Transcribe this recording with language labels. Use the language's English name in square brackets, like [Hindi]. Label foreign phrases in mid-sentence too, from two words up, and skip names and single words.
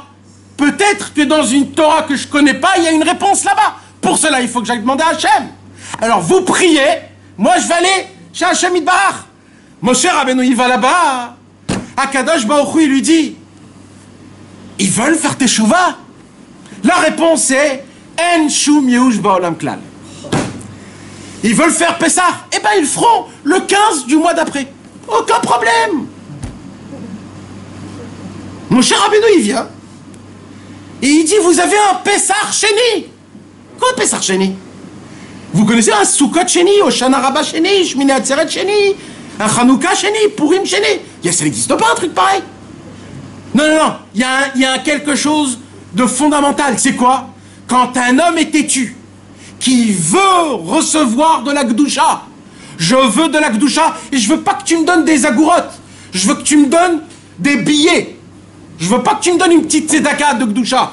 [French] Peut-être que dans une Torah que je ne connais pas, il y a une réponse là-bas. Pour cela, il faut que j'aille demander à Hachem. Alors vous priez, moi je vais aller chez [Hebrew] השם יתברך. [French] Moshe Rabbeinu, il va là-bas. [Hebrew] הקדוש ברוך הוא, [French] il lui dit, ils veulent faire teshuva? La réponse est [Hebrew] אין שום ייאוש בעולם כלל. [French] Ils veulent faire Pessah? Eh bien, ils le feront le 15 du mois d'après. Aucun problème. Moshe Rabbeinu, il vient. Et il dit, vous avez un [Hebrew] פסח שני. [French] Quoi [Hebrew] פסח שני? [French] Vous connaissez un [Hebrew] סוכות שני, הושענא רבה שני, שמיני עצרת שני, [French] un [Hebrew] חנוכה שני, פורים שני. [French] Ça n'existe pas un truc pareil. Non. Il y a quelque chose de fondamental. C'est quoi? Quand un homme est têtu, qui veut recevoir de la Kedusha, je veux de la Kedusha, et je veux pas que tu me donnes des agourottes. Je veux que tu me donnes des billets. Je veux pas que tu me donnes une petite tzedaka de Kedusha.